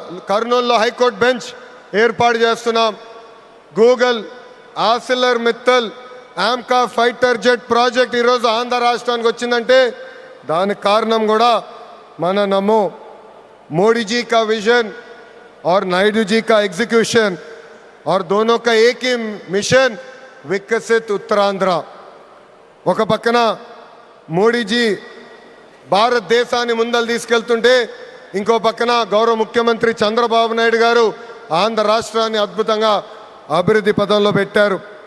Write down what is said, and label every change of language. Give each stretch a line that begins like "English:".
Telugu: కర్నూలులో high court bench ఏర్పాటు చేస్తున్నాం. Google, ఆసిలర్ Mittal, AMCA fighter jet project ఈరోజు ఆంధ్ర రాష్ట్రానికి వచ్చిందంటే దానికి కారణం కూడా మన నమో.
Hindi: मोदी जी का विजन और नायडू जी का एग्जीक्यूशन और दोनों का एक ही मिशन,
Telugu: వికసిత్ ఉత్తరాంధ్ర. ఒక పక్కన మోడీజీ భారతదేశాన్ని ముందలు తీసుకెళ్తుంటే ఇంకో పక్కన గౌరవ ముఖ్యమంత్రి చంద్రబాబు నాయుడు గారు ఆంధ్ర రాష్ట్రాన్ని అద్భుతంగా అభివృద్ధి పదంలో పెట్టారు.